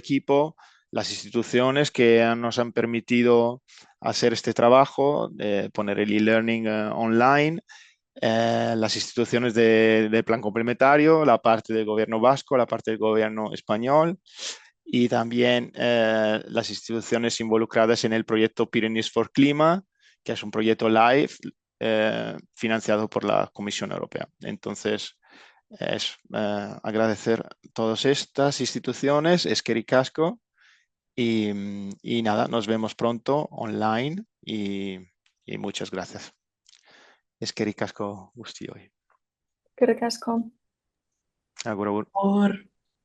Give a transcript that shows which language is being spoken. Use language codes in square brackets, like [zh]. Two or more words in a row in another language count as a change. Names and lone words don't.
[es] equipo las instituciones que nos han permitido hacer este trabajo, de poner el [en] e-learning online, [es] las instituciones de plan complementario, la parte del gobierno vasco, la parte del gobierno español y también las instituciones involucradas en el proyecto Pyrenees for Clima, que es un proyecto LIFE financiado por la Comisión Europea. Entonces, es agradecer a todas estas instituciones, [eu] eskerrik asko, [es] y nada, nos vemos pronto online y muchas gracias. [eu] Eskerrik asko guztioi. Eskerrik asko. Agur, agur. [es] Por